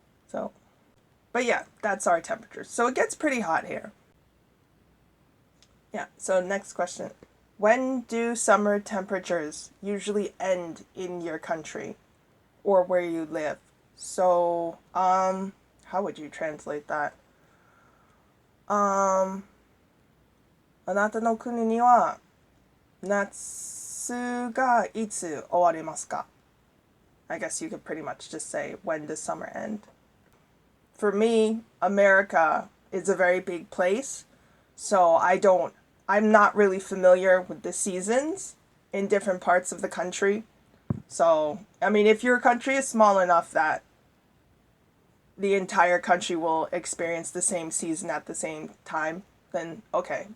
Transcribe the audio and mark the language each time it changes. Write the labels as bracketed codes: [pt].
[en] So, but yeah, that's our temperatures. So it gets pretty hot here. Yeah, so next question. When do summer temperatures usually end in your country or where you live? So, how would you translate that? [ja] あなたの国には夏がいつ終わりますか? [en] I guess you could pretty much just say, when does summer end? For me, America is a very big place, so I'm not really familiar with the seasons in different parts of the country. So, I mean, if your country is small enough that the entire country will experience the same season at the same time, then okay.